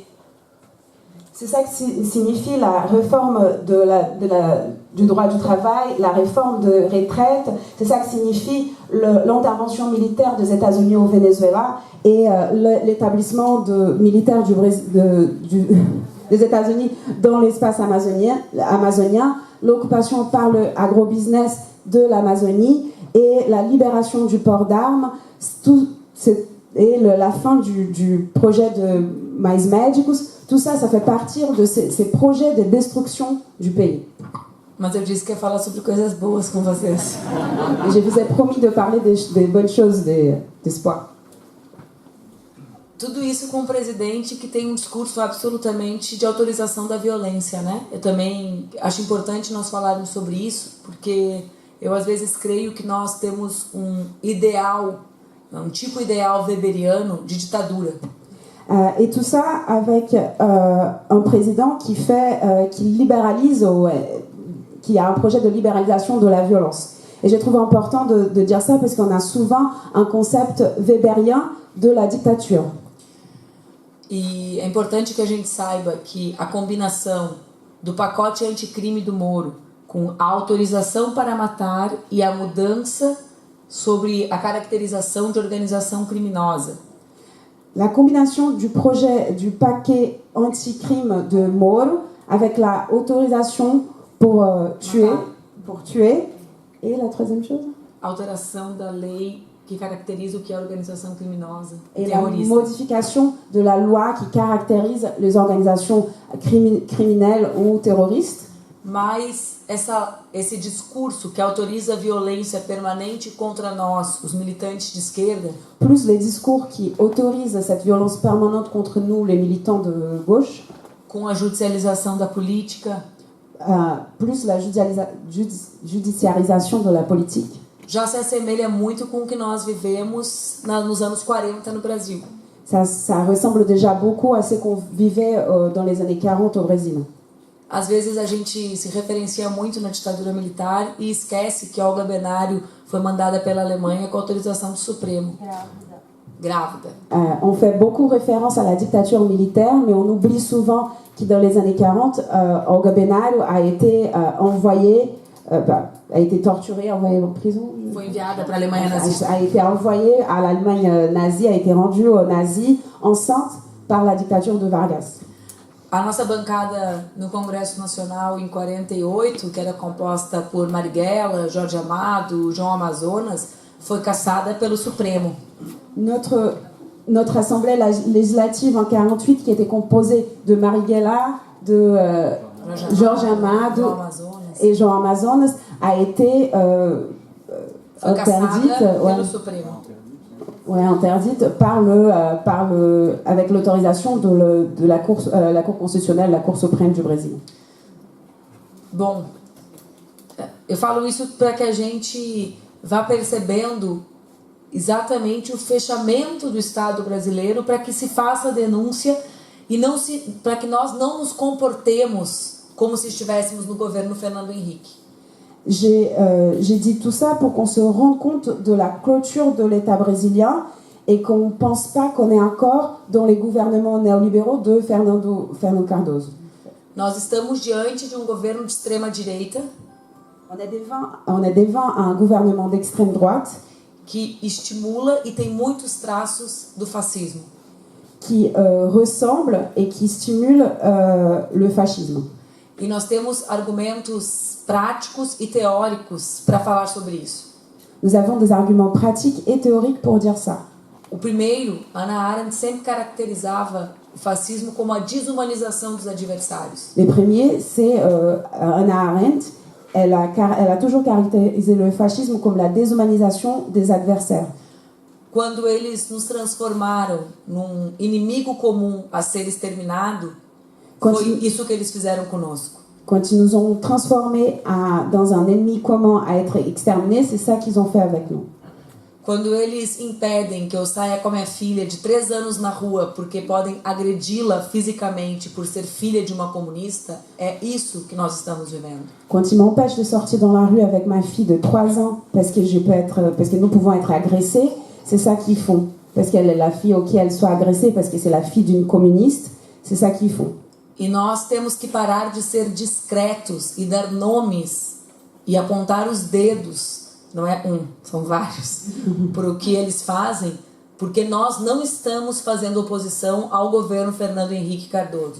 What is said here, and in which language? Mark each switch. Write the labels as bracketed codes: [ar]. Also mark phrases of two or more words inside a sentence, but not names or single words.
[fr] C'est ça que signifie la réforme du droit du travail, la réforme de retraite, c'est ça que signifie l'intervention militaire des États-Unis au Venezuela et l'établissement militaire des États-Unis dans l'espace amazonien, l'occupation par le agrobusiness de l'Amazonie et la libération du port d'armes, et la fin du projet de Mais Médicos. Tout ça, ça fait partir de ces projets de destruction du pays. [pt] Mas eu disse que ia falar sobre coisas boas com vocês. [fr] Et je vous ai promis de parler des bonnes choses, d'espoir. [pt] Tudo isso com um presidente que tem um discurso absolutamente de autorização da violência, né? Eu também acho importante nós falarmos sobre isso, porque eu às vezes creio que nós temos um tipo ideal weberiano de ditadura. [fr] Et tout ça avec un président qui libéralise, qui a un projet de libéralisation de la violence. Et je trouve important de dire ça parce qu'on a souvent un concept weberien de la dictature. [pt] E é importante que a gente saiba que a combinação do pacote anticrime do Moro com a autorização para matar e a mudança sobre a caracterização de organização criminosa. [fr] La combinaison du paquet anti-crime de Moro avec la autorisation pour tuer, et la troisième chose? [pt] Alteração da lei que caracteriza o que é organização criminosa [fr] et terroriste. La modification de la loi qui caractérise les organisations criminelles ou terroristes. [pt] Mas esse discurso que autoriza a violência permanente contra nós, os militantes de esquerda, [fr] plus les discours qui autorisent cette violence permanente contre nous, les militants de gauche, [pt] com a judicialização da política, [fr] plus la judiciarisation de la politique, [pt] já se assemelha muito com o que nós vivemos nos anos 40 no Brasil. [fr] Ça ressemble déjà beaucoup à ce qu'on vivait dans les années 40 au Brésil. [pt] Às vezes a gente se referencia muito na ditadura militar e esquece que Olga Benário foi mandada pela Alemanha com autorização do Supremo. Grávida. [fr] On fait beaucoup référence à la dictature militaire, mais on oublie souvent que dans les années 40, Olga Benário a été envoyée, a été torturée, envoyée en prison. [pt] Foi enviada para a Alemanha nazista. [fr] A été envoyée à l'Allemagne nazie, a été rendue aux nazis enceinte par la dictature de Vargas. [pt] A nossa bancada no Congresso Nacional em 48, que era composta por Marighella, Jorge Amado, João Amazonas, foi cassada pelo Supremo. [fr] Notre assemblée législative en 48, qui était composée de Marighella, de Jorge Amado et João Amazonas, a été [pt] foi [fr] interdite, [pt] cassada [fr] ouais. [pt] pelo Supremo. [fr] Ouais, interdite avec l'autorisation de la Cour constitutionnelle, la Cour suprême du Brésil. [pt] Bom, eu falo isso para que a gente vá percebendo exatamente o fechamento do Estado brasileiro, para que se faça a denúncia e para que nós não nos comportemos como se estivéssemos no governo Fernando Henrique. [fr] J'ai dit tout ça pour qu'on se rende compte de la clôture de l'État brésilien et qu'on ne pense pas qu'on est encore dans les gouvernements néolibéraux de Fernando Cardoso. [pt] Nós estamos diante de um governo de extrema-direita [fr] On est devant un gouvernement d'extrême droite [pt] que estimula e tem muitos traços do fascismo. [fr] qui ressemble et qui stimule le fascisme. [pt] E nós temos argumentos práticos e teóricos para falar sobre isso. [fr] Nous avons des arguments pratiques et théoriques pour dire ça. [pt] O primeiro, Hannah Arendt sempre caracterizava o fascismo como a desumanização dos adversários. [fr] Le premier, c'est Hannah Arendt. Elle a toujours caractérisé le fascisme comme la déshumanisation des adversaires. [pt] Quando eles nos transformaram num inimigo comum a ser exterminado, foi isso que eles fizeram conosco. [fr] Quand ils nous ont transformés dans un ennemi commun à être exterminé, c'est ça qu'ils ont fait avec nous. [pt] Quando eles impedem que eu saia com a minha filha de 3 anos na rua porque podem agredi-la fisicamente por ser filha de uma comunista, é isso que nós estamos vivendo. [fr] Quand ils m'empêchent de sortir dans la rue avec ma fille de 3 ans parce que nous pouvons être agressés, c'est ça qu'ils font. Parce qu'elle est la fille auquel elle soit agressée, parce que c'est la fille d'une communiste, c'est ça qu'ils font. [pt] E nós temos que parar de ser discretos e dar nomes e apontar os dedos, não é um, são vários, por o que eles fazem, porque nós não estamos fazendo oposição ao governo Fernando Henrique Cardoso.